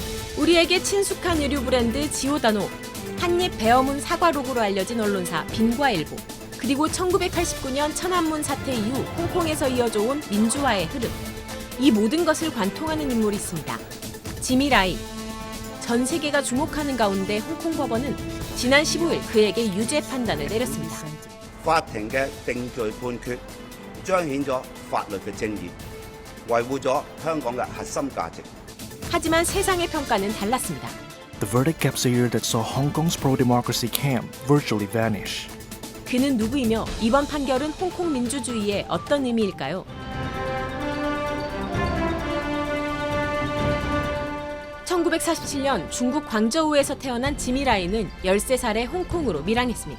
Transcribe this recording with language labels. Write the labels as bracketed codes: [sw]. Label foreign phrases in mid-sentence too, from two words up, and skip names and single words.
[ko] 우리에게 친숙한 의류 브랜드 지오다노, 한입 베어문 사과 로고로 알려진 언론사 빈과일보, 그리고 1989년 천안문 사태 이후 홍콩에서 이어져 온 민주화의 흐름. 이 모든 것을 관통하는 인물이 있습니다. 지미 라이. 전 세계가 주목하는 가운데 홍콩 법원은 지난 15일 그에게 유죄 판단을 내렸습니다. [yue] 法庭嘅定罪判決彰顯咗法律嘅正義，維護咗香港嘅核心價值。 [ko] 하지만 세상의 평가는 달랐습니다. [en] The verdict caps a year that saw Hong Kong's pro-democracy camp virtually vanish. [ko] 그는 누구이며 이번 판결은 홍콩 민주주의에 어떤 의미일까요? 1947년 중국 광저우에서 태어난 지미 라이는 13살에 홍콩으로 밀항했습니다.